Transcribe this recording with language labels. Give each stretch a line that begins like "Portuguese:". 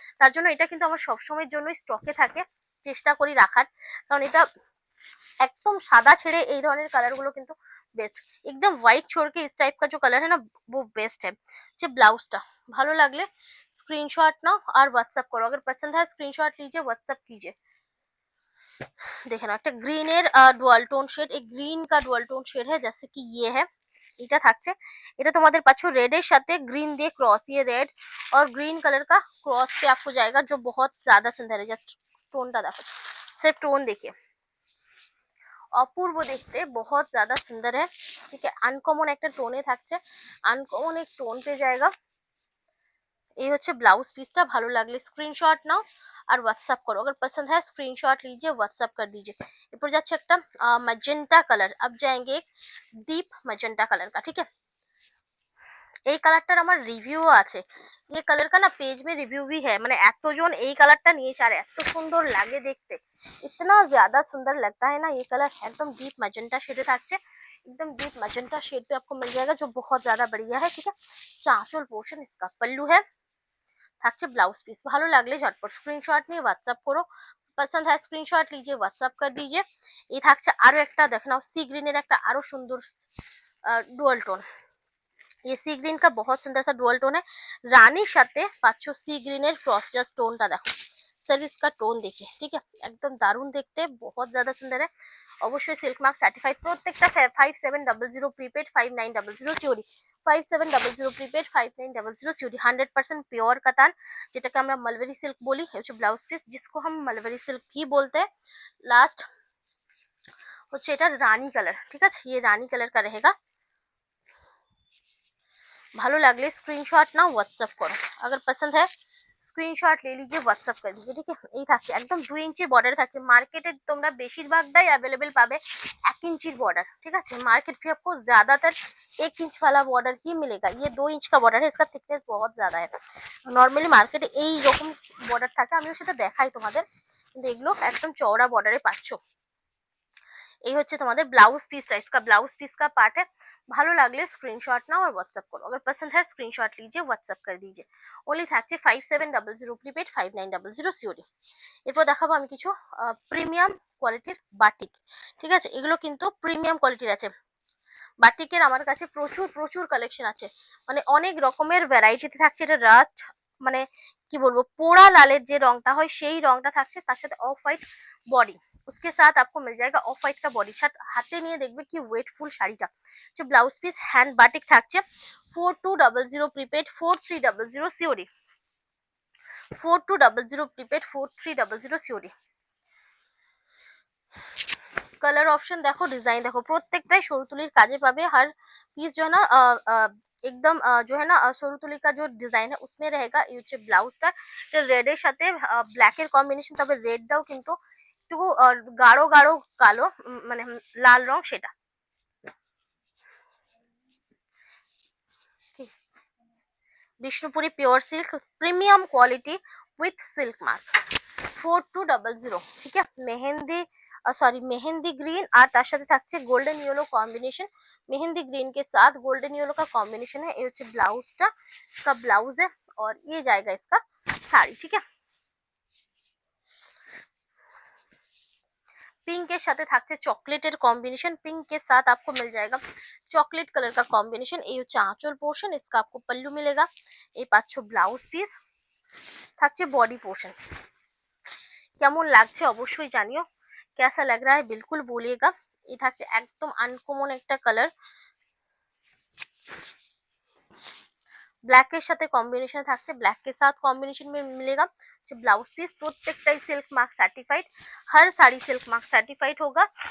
Bangla: তার জন্য এটা কিন্তু আমার সব সময়ের জন্য স্টকে থাকে, চেষ্টা করি রাখার, কারণ এটা একদম সাদা ছেড়ে এই ধরনের কালার গুলো কিন্তু बेस्ट।
Hindi: एकदम व्हाइट छोड़ के इस टाइप का जो कलर है ना वो बेस्ट है। जो ब्लाउजটা
Bangla: ভালো লাগলে
Hindi: स्क्रीनशॉट नाओ और व्हाट्सएप करो, अगर पसंद है स्क्रीनशॉट लीजिए, व्हाट्सएप कीजिए।
Bangla: দেখে নাও একটা গ্রিনের ডুয়াল টোন শেড,
Hindi: एक ग्रीन का डुअल टोन शेड है जैसे कि ये है,
Bangla: এটা থাকছে। এটা তোমাদের পাচ্ছ রেড এর সাথে গ্রিন দিয়ে
Hindi: क्रॉस, ये रेड और ग्रीन कलर का क्रॉस पे आपको जाएगा जो बहुत ज्यादा सुंदर है। जस्ट टोनটা
Bangla: দেখো,
Hindi: सिर्फ टोन देखिए,
Bangla: অপূর্ব দেখতে,
Hindi: बहुत ज्यादा सुंदर है, ठीक है।
Bangla: আনকমন একটা টোনে থাকছে, আনকমন এক টোন
Hindi: पे जाएगा।
Bangla: এই হচ্ছে ব্লাউজ পিসটা, ভালো লাগলে স্ক্রিনশট নাও আর হোয়াটসঅ্যাপ করো,
Hindi: अगर पसंद है स्क्रीनशॉट लीजिए, व्हाट्सएप कर दीजिए।
Bangla: এরপর যাচ্ছে একটা
Hindi: मैजेंटा कलर, अब जाएंगे एक डीप मैजेंटा कलर का, ठीक है।
Bangla: এই কালারটার আমার রিভিউ আছে,
Hindi: ये कलर का ना पेज में रिव्यू भी है,
Bangla: মানে এতজন এই কালারটা নিয়েছে আর এত সুন্দর লাগে দেখতে,
Hindi: इतना ज्यादा सुंदर लगता है ना ये कलर। एकदम डीप मैजेंटा शेड
Bangla: থাকছে,
Hindi: एकदम डीप मैजेंटा शेड पे आपको मिल जाएगा जो बहुत ज्यादा बढ़िया है, ठीक है। चांचोल पोर्शन इसका पल्लू है,
Bangla: থাকছে ব্লাউজ পিস। ভালো লাগলে ঝটপট স্ক্রিনশট নিয়ে হোয়াটসঅ্যাপ করো, পছন্দ হয় স্ক্রিনশট
Hindi: लीजिए, व्हाट्सएप कर दीजिए।
Bangla: এই থাকছে আরো একটা, দেখো নাও সি গ্রিনের একটা আরো সুন্দর ডুয়াল টোন,
Hindi: ये सी ग्रीन का बहुत सुंदर सा डुअल टोन है,
Bangla: রানীর সাথে পাচ্ছ সি গ্রিনের ক্রস, জাস্ট টোনটা দেখো,
Hindi: सर इसका टोन देखिए, ठीक है, एकदम दारुण देखते, बहुत ज्यादा सुंदर है।
Bangla: অবশ্যই সিল্ক মার্ক সার্টিফাইড, প্রত্যেকটা 5700 প্রিপেড, 5900 চিওরি, 5700 প্রিপেড, 5900 চিওরি, 100% পিওর কাতান, যেটাকে আমরা মালবেরি সিল্ক বলি, হচ্ছে ব্লাউজ পিস
Hindi: जिसको हम मलबरी सिल्क ही बोलते हैं।
Bangla: लास्ट হচ্ছে এটা রানী কালার, ঠিক আছে,
Hindi: ये रानी कलर का रहेगा।
Bangla: ভালো লাগলে স্ক্রিনশট নাও হোয়াটসঅ্যাপ করো,
Hindi: अगर पसंद है স্ক্রিনশট ले लीजिए, व्हाट्सएप कर दीजिए, ठीक है।
Bangla: এই থাকছে একদম 2 ইঞ্চির বর্ডার থাকছে, মার্কেটে তোমরা বেশিরভাগটাই अवेलेबल পাবে 1
Hindi: इंच बॉर्डर, ठीक है। मार्केट भी आपको ज्यादातर 1 इंच वाला बॉर्डर ही मिलेगा, ये 2 इंच का बॉर्डर है, इसका थिकनेस बहुत ज्यादा है।
Bangla: নরমালি মার্কেটে এই রকম বর্ডার থাকে, আমিও সেটা দেখাই তোমাদের, কিন্তু এগুলো একদম চওড়া বর্ডারে পাচ্ছ। এই হচ্ছে তোমাদের ব্লাউজ পিসটা,
Hindi: इसका ब्लाउज पीस का पार्ट है।
Bangla: ভালো লাগলে স্ক্রিনশট নাও আর হোয়াটসঅ্যাপ করো,
Hindi: अगर पसंद है स्क्रीनशॉट लीजिए, व्हाट्सएप कर दीजिए।
Bangla: ओनली থাকছে 5700 প্রিপেড, 5900 সিওডি। এরপর দেখাবো আমি কিছু প্রিমিয়াম কোয়ালিটির বাটিক, ঠিক আছে, এগুলো কিন্তু প্রিমিয়াম কোয়ালিটির আছে। বাটিকের আমার কাছে প্রচুর প্রচুর কালেকশন আছে, মানে অনেক রকমের ভ্যারাইটিতে থাকছে। এটা রাস্ট, মানে কি বলবো, পোড়া লালের যে রংটা হয় সেই রংটা থাকছে, তার সাথে অফ হোয়াইট বডি,
Hindi: उसके साथ आपको मिल जाएगा ऑफ व्हाइट का बॉडी शार्ट।
Bangla: হাতে নিয়ে দেখবে কি ওয়েটফুল শাড়িটা, যে ব্লাউজ পিস হ্যান্ড বাটিক থাকছে, 4200 prepaid, 4300 COD, 4200 prepaid, 4300 COD.
Hindi: Colour option देखो, डिजाइन देखो,
Bangla: প্রত্যেকটাই সরুতুলির কাজে পাবে।
Hindi: हर पीस जो है ना एकदम जो है ना সরুতুলি का जो डिजाइन है उसमें रहेगा। ये
Bangla: হচ্ছে ব্লাউজটা, এটা রেড এর সাথে ব্ল্যাক এর কম্বিনেশন, তবে রেডটাও কিন্তু একটু গাঢ় গাঢ় কালো মানে লাল রং সেটা। Bishnupuri pure silk premium quality with silk mark 4200। ঠিক আছে, মেহেন্দি मेहंदी ग्रीन और তার সাথে থাকছে golden yellow combination.
Hindi: Mehndi green के साथ गोल्डन येलो का कॉम्बिनेशन है। ये হচ্ছে ব্লাউজটা, इसका ब्लाउज है और ये जाएगा इसका साड़ी। ठीक है, पिंक के साथ
Bangla: থাকছে চকলেটের কম্বিনেশন।
Hindi: पिंक के साथ आपको मिल जाएगा चॉकलेट कलर का कॉम्बिनेशन। ये হচ্ছে आंचल पोर्शन, इसका आपको पल्लू मिलेगा।
Bangla: ये পাচ্ছ ব্লাউজ পিস, থাকছে বডি পোর্শন। কেমন লাগছে অবশ্যই জানিও,
Hindi: कैसा लग रहा है बिल्कुल बोलिएगा। ये
Bangla: থাকছে একদম আনকমন একটা কালার,
Hindi: ब्लैक के साथ कॉम्बिनेशन থাকছে, ब्लैक के साथ कॉम्बिनेशन में मिलेगा। जो ब्लाउज पीस প্রত্যেকটাই सिल्क मार्क सर्टिफाइड, हर साड़ी सिल्क मार्क सर्टिफाइड होगा।